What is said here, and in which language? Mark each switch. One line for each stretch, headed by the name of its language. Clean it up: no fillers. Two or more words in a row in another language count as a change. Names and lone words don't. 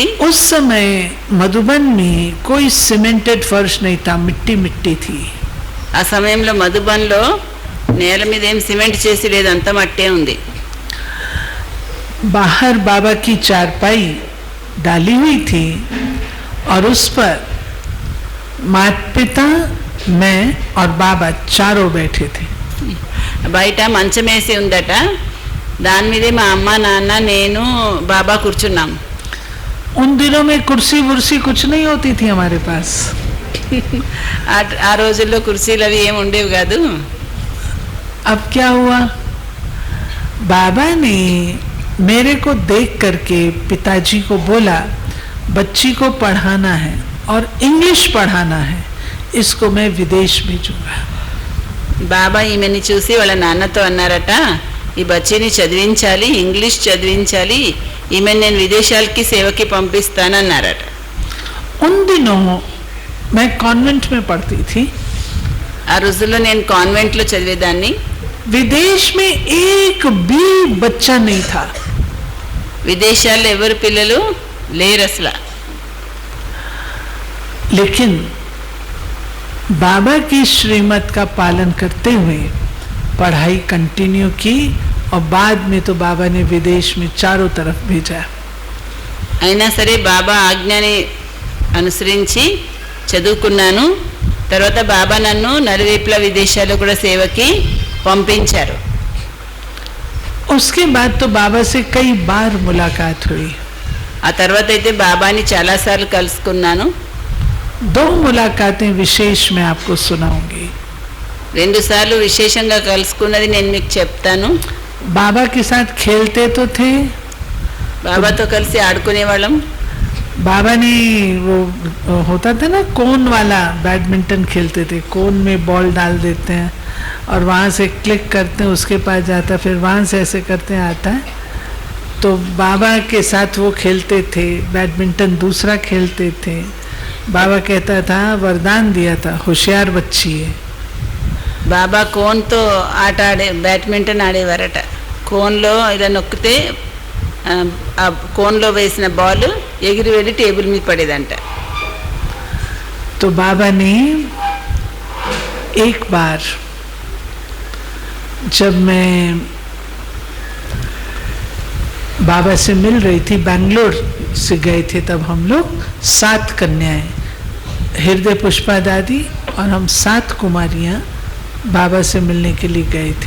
Hindi: उस समय मधुबन में कोई सीमेंटेड फर्श नहीं था, मिट्टी मिट्टी थी।
Telugu: ఆ సమయంలో మధుబన్లో నేల మీద ఏం సిమెంట్ చేసి లేదు, అంత మట్టే ఉంది.
Hindi: बाहर बाबा की चारपाई डाली हुई थी और उस पर माता पिता, मैं और बाबा चारों बैठे थे।
Telugu: బయట మంచం వేసి ఉందట, దాని మీదే మా అమ్మ నాన్న నేను బాబా కూర్చున్నాం.
Hindi: उन दिनों में कुर्सी वुर्सी कुछ नहीं होती थी हमारे पास।
Telugu: ఆ రోజుల్లో కుర్చీలు అవి ఏమి ఉండేవి కాదు.
Hindi: अब क्या हुआ, बाबा ने मेरे को देख करके पिताजी को बोला, बच्ची को पढ़ाना है और इंग्लिश पढ़ाना है, इसको मैं विदेश भेजूंगा।
Telugu: బాబా ఈమెని చూసి వాళ్ళ నాన్నతో అన్నారట, ఈ బచ్చిని చదివించాలి, ఇంగ్లీష్ చదివించాలి, ఈమెను నేను విదేశాలకి సేవకి పంపిస్తానన్నారట.
Hindi: उन दिनों मैं कॉन्वेंट में पढ़ती थी।
Telugu: ఆ రోజుల్లో నేను కాన్వెంట్లో చదివేదాన్ని.
Hindi: विदेश में एक भी बच्चा नहीं था।
Telugu: విదేశాల్లో ఎవరు పిల్లలు లేరు అసలు.
Hindi: लेकिन बाबा की श्रीमत का पालन करते हुए पढ़ाई कंटिन्यू की और बाद में तो बाबा ने विदेश में चारों तरफ भेजा।
Telugu: అయినా సరే బాబా ఆజ్ఞని అనుసరించి చదువుకున్నాను. తర్వాత బాబా నన్ను నలువైపులా విదేశాల్లో కూడా సేవకి పంపించారు.
Hindi: उसके बाद तो बाबा से कई बार मुलाकात हुई।
Telugu: ఆ తర్వాత అయితే బాబాని చాలాసార్లు కలుసుకున్నాను.
Hindi: 2 मुलाकातें विशेष मैं आपको सुनाऊंगी।
Telugu: 2 సార్లు విశేషంగా కలుసుకున్నది నేను మీకు చెప్తాను.
Hindi: बाबा के साथ खेलते तो थे,
Telugu: బాబాతో కలిసి ఆడుకునేవాళ్ళం.
Hindi: बाबा ने वो होता था ना कोन वाला बैडमिंटन खेलते थे, कोन में बॉल डाल देते हैं और वहाँ से क्लिक करते हैं, उसके पास जाता है, फिर वहाँ से ऐसे करते हैं आता है। तो बाबा के साथ वो खेलते थे बैडमिंटन, दूसरा खेलते थे। बाबा कहता था, वरदान दिया था, होशियार बच्ची है।
Telugu: బాబా కోన్తో ఆట బ్యాడ్మింటన్ ఆడేవారట. కోన్లో ఇలా నొక్కితే ఆ కోన్లో వేసిన బాల్ ఎగిరి వెళ్ళి టేబుల్ మీద పడేదంట.
Hindi: तो बाबा ने एक बार, जब मैं बाबा से मिल रही थी, बैंगलोर से गए थे तब हम लोग 7 कन्याएं, हृदय पुष्पा दादी और हम 7 कुमारियां बाबा से मिलने के लिए गए थे।